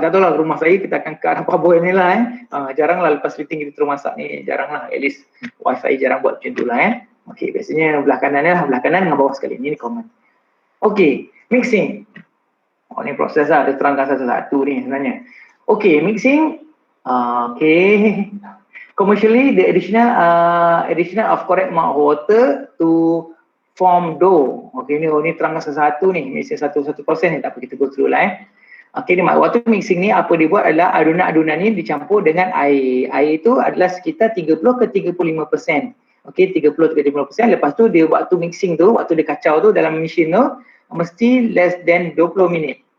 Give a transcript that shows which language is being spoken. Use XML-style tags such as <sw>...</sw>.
<ms>Tak tahu lah rumah saya kita akan ke arah parboil ni lah jarang lah lepas splitting kita terus masak ni, jarang lah.</ms> <en>At least</en> <ms>wife saya jarang buat macam tu lah Okey, biasanya belah kanan ni lah, belah kanan dengan bawah sekali. Ini common. Okey, mixing. Ni proses lah, dia terangkan satu-satu ni sebenarnya. Okey, mixing. Okey.</ms> <en>Commercially, the additional of correct amount of water to form dough.</en> <ms>Okey, ni terangkan satu-satu ni. Mesti satu-satu proses ni, tak apa kita</ms> <en>go through</en> <ms>lah Okey, waktu mixing ni apa dia buat adalah adunan-adunan ni dicampur dengan air. Air itu adalah sekitar 30 ke 35%. Okey, 30 ke 35%. Lepas tu dia waktu mixing tu, waktu dia kacau tu dalam mesin tu, mesti</ms> <en>less than</en> <ms>20 minit.</ms>